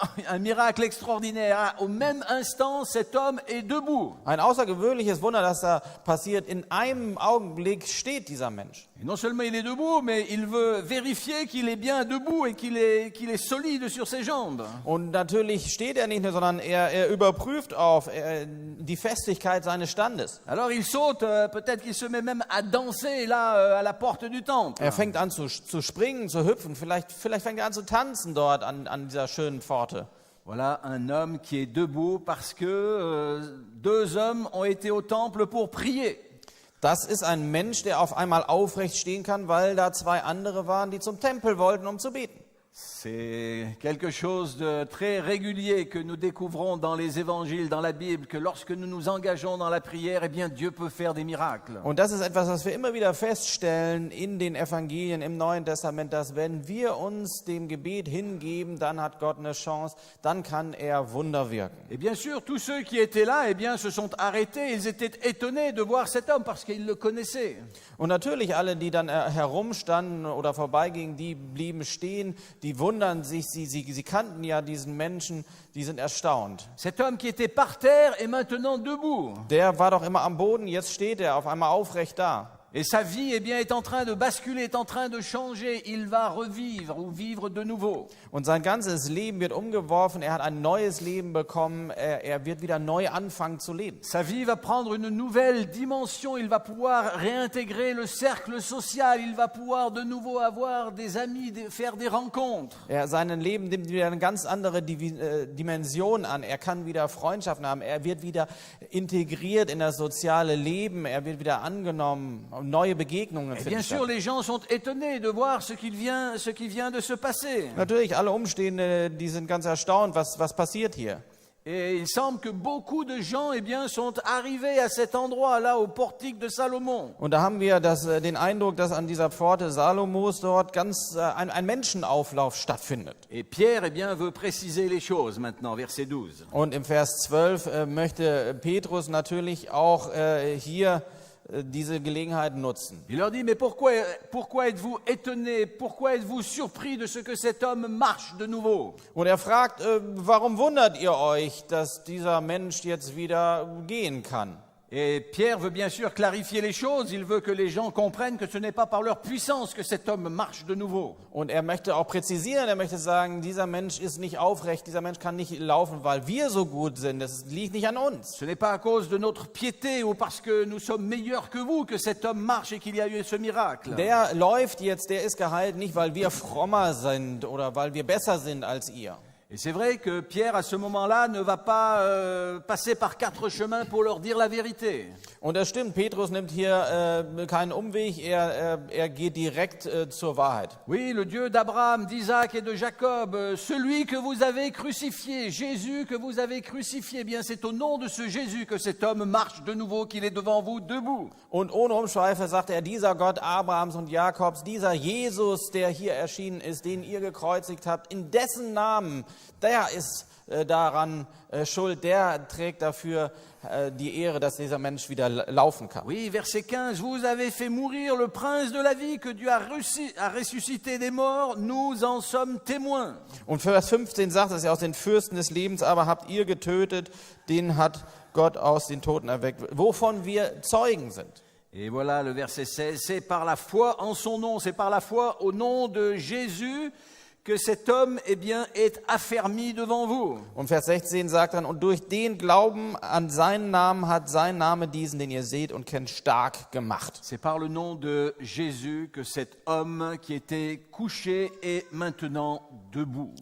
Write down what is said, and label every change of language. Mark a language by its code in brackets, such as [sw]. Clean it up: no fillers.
[fr] Un miracle extraordinaire. Au même instant, cet homme est debout. [de] Ein außergewöhnliches Wunder, das da passiert. In einem Augenblick steht dieser Mensch. [fr] Et non seulement il est debout, mais il veut vérifier qu'il est bien debout et qu'il est solide sur ses jambes. [de] Und natürlich steht er nicht nur, sondern er überprüft auf die Festigkeit seines Standes. [fr] Alors il saute, peut-être qu'il se met même à danser là à la porte du temple. [de] Er fängt an zu springen, zu hüpfen. Vielleicht fängt er an zu tanzen dort an dieser schönen Pforte. [fr] Voilà un homme qui est debout parce que deux hommes ont été au temple pour prier. [de] Das ist ein Mensch, der auf einmal aufrecht stehen kann, weil da zwei andere waren, die zum Tempel wollten, um zu beten. [fr] C'est quelque chose de très régulier que nous découvrons dans les évangiles, dans la Bible, que lorsque nous nous engageons dans la prière, eh bien Dieu peut faire des miracles. [de] Und das ist etwas, was wir immer wieder feststellen in den Evangelien, im Neuen Testament, dass wenn wir uns dem Gebet hingeben, dann hat Gott eine Chance, dann kann er Wunder wirken. [fr] Et bien sûr, tous ceux qui étaient là, eh bien, se sont arrêtés. Ils étaient étonnés de voir cet homme parce qu'ils le connaissaient. [de] Und natürlich alle, die dann herumstanden oder vorbeigingen, die blieben stehen, die wundern sich, sie kannten ja diesen Menschen, die sind erstaunt. [fr] Cet homme qui était par terre est maintenant debout. [de] Der war doch immer am Boden, jetzt steht er auf einmal aufrecht da. [fr] Et sa vie, eh bien, est en train de basculer, est en train de changer. Il va revivre ou vivre de nouveau. [de] Und sein ganzes Leben wird umgeworfen, er hat ein neues Leben bekommen, er wird wieder neu anfangen zu leben. [fr] Sa vie va prendre une nouvelle dimension. Il va pouvoir réintégrer le cercle social. Il va pouvoir de nouveau avoir des amis, faire des rencontres. [de] Sein Leben nimmt wieder eine ganz andere Dimension an. Er kann wieder Freundschaften haben, er wird wieder integriert in das soziale Leben, er wird wieder angenommen. Neue Begegnungen [fr] Et [de] finden [fr] bien sûr, [de] statt. [fr] les gens sont étonnés de voir ce qui vient de se passer. [de] Natürlich, alle Umstehende, die sind ganz erstaunt, was passiert hier. [fr] Et il semble que beaucoup de gens, eh bien, sont arrivés à cet endroit-là, au portique de Salomon. [de] Und da haben wir den Eindruck, dass an dieser Pforte Salomos dort ganz ein Menschenauflauf stattfindet. [fr] Et Pierre, eh bien, veut préciser les choses maintenant, verset 12. [de] Und im Vers 12 möchte Petrus natürlich auch hier diese Gelegenheit nutzen. [fr] Il leur dit, mais pourquoi êtes-vous étonnés, pourquoi êtes-vous surpris de ce que cet homme marche de nouveau? [de] Und er fragt, warum wundert ihr euch, dass dieser Mensch jetzt wieder gehen kann? [fr] Et Pierre veut bien sûr clarifier les choses, il veut que les gens comprennent que ce n'est pas par leur puissance que cet homme marche de nouveau. [de] Und er möchte auch präzisieren, er möchte sagen, dieser Mensch ist nicht aufrecht, dieser Mensch kann nicht laufen, weil wir so gut sind, das liegt nicht an uns. [fr] Ce n'est pas à cause de notre piété ou parce que nous sommes meilleurs que vous que cet homme marche et qu'il y a eu ce miracle. [de] Der läuft jetzt, der ist geheilt, nicht weil wir frommer sind oder weil wir besser sind als ihr. [fr] Et c'est vrai que Pierre, à ce moment-là, ne va pas passer par 4 chemins pour leur dire la vérité. [de] Und das stimmt, Petrus nimmt hier keinen Umweg, er geht direkt zur Wahrheit. [fr] Oui, le Dieu d'Abraham, d'Isaac et de Jacob, celui que vous avez crucifié, Jésus que vous avez crucifié, eh bien c'est au nom de ce Jésus que cet homme marche de nouveau, qu'il est devant vous debout. [de] Und ohne Umschweife sagt er, dieser Gott Abrahams und Jakobs, dieser Jesus, der hier erschienen ist, den ihr gekreuzigt habt, in dessen Namen der ist daran schuld, der trägt dafür die Ehre, dass dieser Mensch wieder laufen kann. [fr] Oui, verset 15, vous avez fait mourir le prince de la vie que Dieu a ressuscité des morts, nous en sommes témoins. [de] Und Vers 15 sagt es ja, aus den Fürsten des Lebens aber habt ihr getötet, den hat Gott aus den Toten erweckt, wovon wir Zeugen sind. [fr] Et voilà le verset 16, c'est par la foi en son nom, c'est par la foi au nom de Jésus que cet homme est affermi devant vous. [de] Und Vers 16 sagt dann, und durch den Glauben an seinen Namen hat sein Name diesen, den ihr seht und kennt, stark gemacht. [fr] C'est par le nom de Jésus que cet homme qui était couché est maintenant debout.